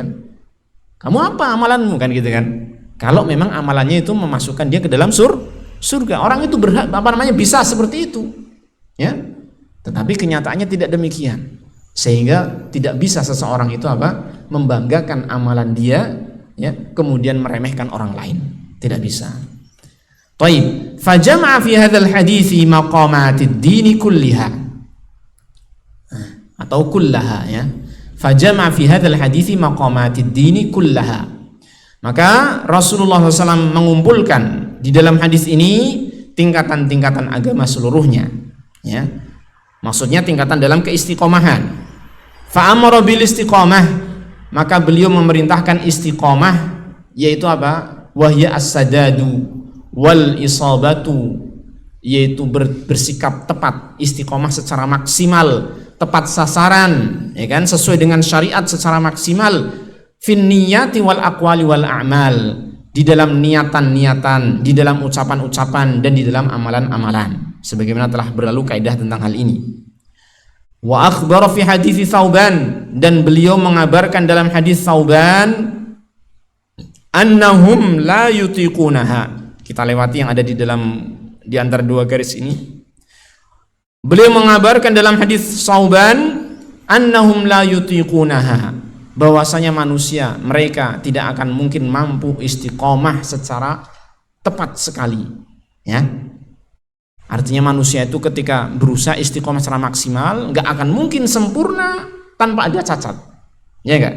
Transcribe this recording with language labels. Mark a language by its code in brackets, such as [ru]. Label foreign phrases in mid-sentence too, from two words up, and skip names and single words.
[id] Kamu apa amalanmu, kan gitu kan? Kalau memang amalannya itu memasukkan dia ke dalam surga, orang itu berhak bisa seperti itu, ya. Tetapi kenyataannya tidak demikian, sehingga tidak bisa seseorang itu membanggakan amalan dia, ya, kemudian meremehkan orang lain, tidak bisa. Taib, [ar] فجمع في هذا الحديث مقامات الدين كلها, atau kullaha, ya. فجمع في هذا الحديث مقامات الدين كلها. [id] Maka Rasulullah SAW mengumpulkan di dalam hadis ini tingkatan-tingkatan agama seluruhnya, ya. Maksudnya tingkatan dalam keistiqomahan. [ar] فأمر بالاستقامة, [id] maka beliau memerintahkan istiqomah, yaitu apa? [ar] وهي السداد والإصابة, [id] yaitu bersikap tepat, istiqomah secara maksimal, tepat sasaran, ya kan, sesuai dengan syariat secara maksimal, [ar] في النيات والأقوال والأعمال, [id] di dalam niatan-niatan, di dalam ucapan-ucapan, dan di dalam amalan-amalan, sebagaimana telah berlalu kaidah tentang hal ini. [ar] وأخبر في حديث ثوبان, [id] dan beliau mengabarkan dalam hadis Tsauban, [ar] أنهم لا يطيقونها. [id] Kita lewati yang ada di antara dua garis ini. Beliau mengabarkan dalam hadis Tsauban, [ar] أنهم لا يطيقونها, [id] bahwasanya manusia mereka tidak akan mungkin mampu istiqomah secara tepat sekali, ya. Artinya manusia itu ketika berusaha istiqomah secara maksimal, nggak akan mungkin sempurna tanpa ada cacat, ya enggak?